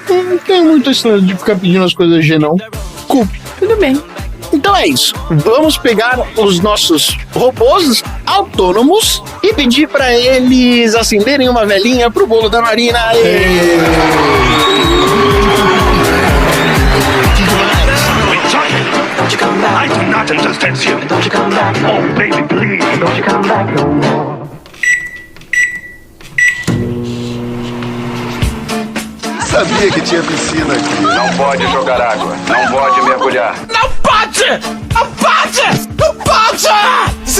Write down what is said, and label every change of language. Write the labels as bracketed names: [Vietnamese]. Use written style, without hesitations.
[Portuguese] Não tem muito esse lance de ficar pedindo as coisas G, não. [English] Cool. [Portuguese] Tudo bem. Então é isso. Vamos pegar os nossos robôs autônomos e pedir pra eles acenderem uma velinha pro bolo da Marina. [English] Don't you come back. I do not understand you. Don't you come back. Oh, baby, please. Don't you come back no more. [Portuguese] Sabia que tinha piscina aqui. Não pode jogar água. Não pode mergulhar. Não pode! Não pode! Não pode!